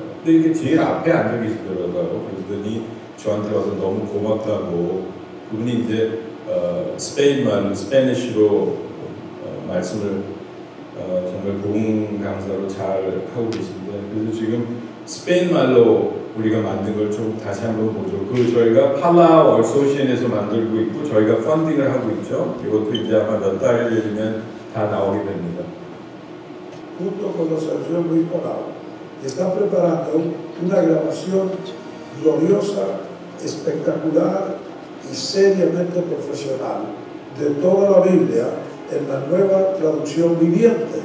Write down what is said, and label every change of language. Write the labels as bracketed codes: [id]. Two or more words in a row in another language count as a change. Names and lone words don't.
[ko] 근데 이게 제일 앞에 앉아 계시더라고요. 그러더니 저한테 와서 너무 고맙다고 그분이 이제 스페인말, 스페니쉬로 말씀을 정말 부흥 강사로 잘 하고 계신데 그래서 지금 스페인말로 우리가 만든 걸 좀 다시 한번 보죠. 그 저희가 팔라 어소시에이션에서 만들고 있고 저희가 펀딩을 hago 있죠. 이것도 이제 아마 몇 달이면 다 나오게 됩니다. [es] junto con los Sergio Luis Morado, y están preparando una grabación gloriosa, espectacular y seriamente profesional de toda la Biblia en la nueva traducción viviente.